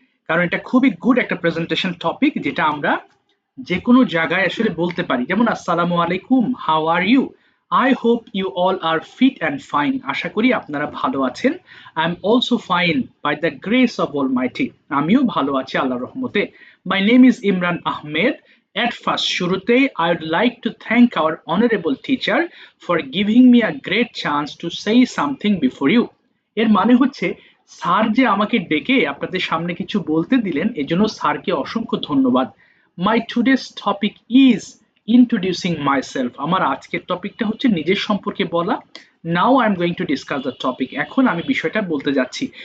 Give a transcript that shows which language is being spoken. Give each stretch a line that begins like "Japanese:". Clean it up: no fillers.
Bangla: কারণ এটা খুবই গুড একটা প্রেজেন্টেশন টপিক, যেটা আমরা যে কোনো জায়গায় আসলে বলতে পারি।
English: যেমন আসসালামু আলাইকুম, how are you, I hope you all are fit and fine,
Bangla: আশা করি আপনারা ভালো আছেন।
English: I am also fine by the grace of almighty,
Bangla: আমিও ভালো আছি আল্লাহর রহমতে।
English: My name is Imran Ahmed. At first, শুরুতেই I would like to thank our honorable teacher for giving me a great chance to say something before you.
Bangla: এর মানে হচ্ছে, sir যে আমাকে ডেকে আপনাদের সামনে কিছু বলতে দিলেন, এজন্য স্যারকে অসংখ্য ধন্যবাদ।
English: my today's topic is introducing myself,
Bangla: আমার আজকের টপিকটা হচ্ছে নিজের সম্পর্কে বলা।
English: now I am going to discuss the topic,
Bangla: এখন আমি বিষয়টা বলতে যাচ্ছি।